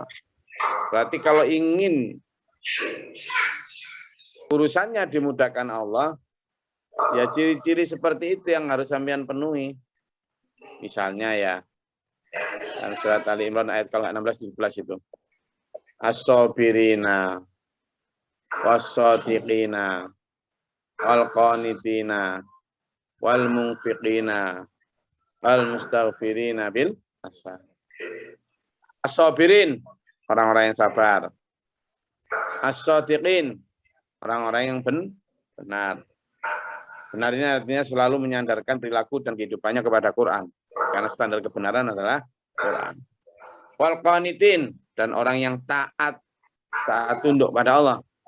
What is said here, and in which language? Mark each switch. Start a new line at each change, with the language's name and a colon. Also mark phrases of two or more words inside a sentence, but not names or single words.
Indonesian: Berarti kalau ingin urusannya dimudahkan Allah, ya ciri-ciri seperti itu yang harus sampean penuhi. Misalnya ya, surat Ali Imran ayat kalau 16-17 itu.
Arabic: الصابرين والصادقين والقانتين والمنفقين والمستغفرين بالأسحار.
Indonesian: As-sabirin, orang-orang yang sabar. As-shadiqin, orang-orang yang benar. Benar ini artinya selalu menyandarkan perilaku dan kehidupannya kepada Quran. Karena standar kebenaran adalah Quran.
Arabic: والقانتين,
Indonesian: dan orang yang taat tunduk pada Allah.